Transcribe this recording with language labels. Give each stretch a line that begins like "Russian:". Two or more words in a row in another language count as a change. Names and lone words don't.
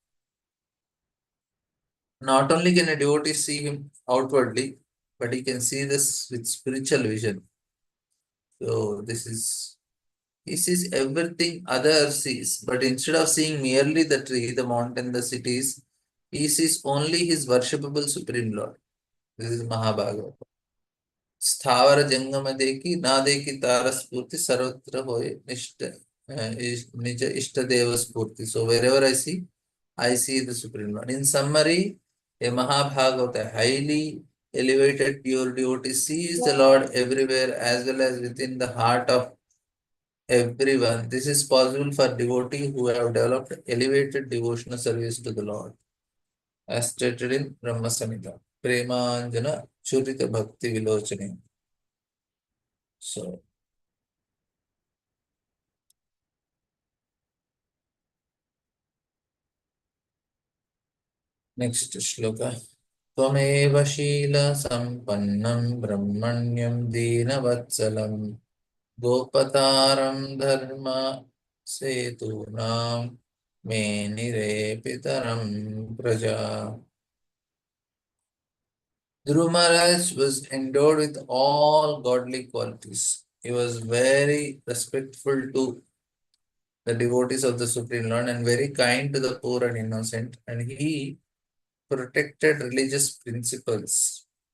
English: Not only can a devotee see him outwardly, but he can see this with spiritual vision. So he sees everything others sees, but instead of seeing merely the tree, the mountain, the cities, he sees only his worshipable Supreme Lord. This is Mahabhagavatam.
Bangla: স্থাবর জঙ্গম দেখী না দেখী তার স্ফূর্তি সর্বত্র হোয়ে নিজ ইষ্ট দেব স্ফূর্তি.
English: So wherever I see the Supreme Lord. In summary, a Mahabhagavata, highly elevated pure devotee, sees the Lord everywhere as well as within the heart of everyone. This is possible for devotees who have developed elevated devotional service to the Lord, as stated in Brahma Samhita.
Sanskrit: प्रेमाञ्जन चुरित भक्ति विलोचने.
English: So, next shloka.
Sanskrit: त्वमेव शील सम्पन्नं ब्रह्मण्यं दीनवत्सलं गोपतारं धर्म सेतूनां मेनिरे पितरं प्रजा.
English: Dhruva Maharaj was endowed with all godly qualities. He was very respectful to the devotees of the Supreme Lord and very kind to the poor and innocent, and he protected religious principles.